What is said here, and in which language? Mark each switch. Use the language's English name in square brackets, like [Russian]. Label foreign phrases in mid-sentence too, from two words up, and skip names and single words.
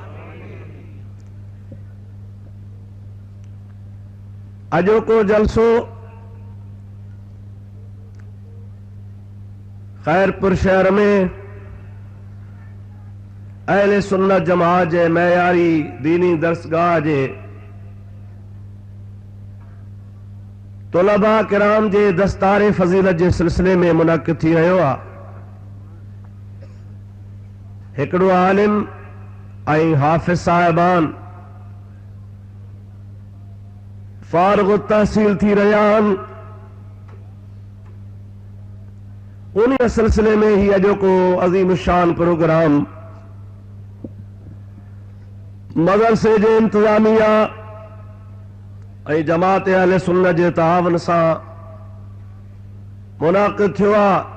[Sindhi] اجو کو جلسو خیر پور شہر میں اہل سنت جماعت جے معیاری دینی درسگاہ جے طلباء کرام جے دستار فضیلت جے سلسلے میں منعقد تھی رہیو آ. ہکڑو عالم ऐं हाफ़िज़ साहिबान फारग तहसील थी रहिया आहिनि. उन्हीं सिलसिले में ही अजो को अजीम शान प्रोग्राम मदरसे जे इंतजामिया ऐं जमात अहले सुन्नत जे तावन सां मुनाक़िद थियो आहे।